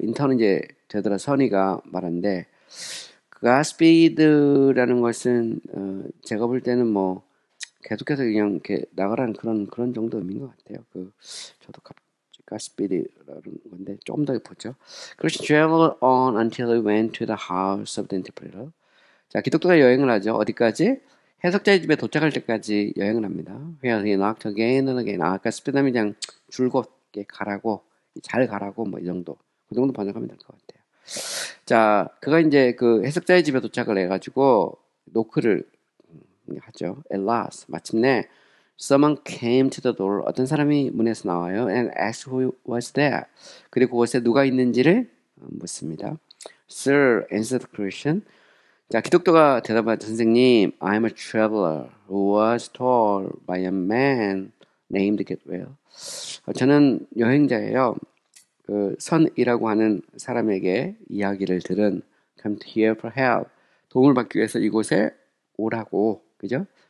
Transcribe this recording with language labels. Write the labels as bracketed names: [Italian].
[Korean] 인턴은 이제 되돌아 선의가 말한데 Godspeed라는 것은 제가 볼 때는 뭐 계속해서 그냥 이렇게 나가라는 그런 정도 의미인 것 같아요. 저도 Godspeed라는 건데 조금 더 보죠. [English] Christian traveled on until he went to the house of the interpreter. [Korean] 자, 기독교가 여행을 하죠. 어디까지? 해석자의 집에 도착할 때까지 여행을 합니다. [English] Where he knocked again and again. [Korean] 아까 스피드함이 그냥 줄곧 가라고, 잘 가라고 뭐 이 정도. 그 정도 번역하면 될 것 같아요. 자, 그가 이제 그 해석자의 집에 도착을 해가지고 노크를 하죠. [English] At last, [Korean] 마침내 [English] someone came to the door. [Korean] 어떤 사람이 문에서 나와요. [English] And asked who was there. [Korean] 그리고 그곳에 누가 있는지를 묻습니다. [English] Sir, answered the Christian. [Korean] 자, 기독교가 대답하죠. 선생님, [English] I'm a traveler who was told by a man named Gabriel. [Korean] 저는 여행자예요. 그 선이라고 하는 사람에게 이야기를 들은 [English] come to here for help. [Korean] 도움을 받기 위해서 이곳에 오라고, 그죠?